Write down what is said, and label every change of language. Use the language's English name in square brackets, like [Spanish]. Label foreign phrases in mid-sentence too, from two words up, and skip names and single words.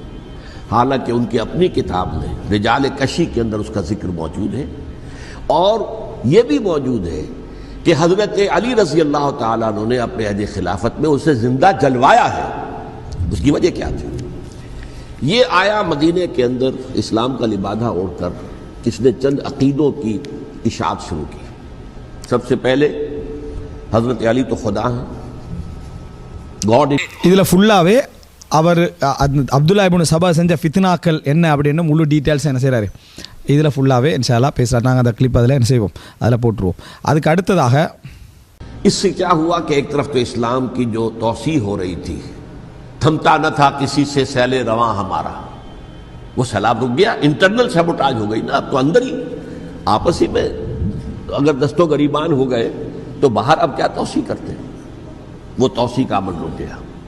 [Urdu] حالانکہ ان کی اپنی کتاب میں رجال کشی کے اندر اس کا ذکر موجود ہے اور یہ بھی موجود ہے کہ حضرت علی [Arabic] رضي الله تعالى عنه [Urdu] نے اپنے عہد خلافت میں اسے زندہ جلوایا ہے. اس کی وجہ کیا تھی? یہ آیا مدینے کے اندر اسلام کا لبادہ اوڑھ کر اس نے چند عقیدوں کی اشاعت شروع کی. سب سے پہلے حضرت علی تو خدا ہے، گاڈ. [Tamil] இதில் ஃபுல்லாகவே அவர் அப்துல்லா இப்னு சபா செஞ்ச ஃபித்னாக்கள் என்ன அப்படின்னு முழு டீட்டெயில்ஸ் என்ன செய்கிறாரு இதில் ஃபுல்லாகவே இன்ஷால்லா பேசுகிறேன். நாங்கள் அந்த கிளிப் அதில் என்ன செய்வோம், அதில் போட்டுருவோம். அதுக்கு அடுத்ததாக [Urdu] اس سے کیا ہوا کہ ایک طرف تو اسلام کی جو توسیع ہو رہی تھی، تھمتا نہ تھا کسی سے سیل رواں ہمارا، وہ سیلاب رک گیا, [English] internal sabotage [Urdu] ہو گئی نا. اب تو اندر ہی آپس ہی میں اگر دست و گریبان ہو گئے تو باہر اب کیا توسیع کرتے ہیں، وہ توسیع کا عمل رک گیا.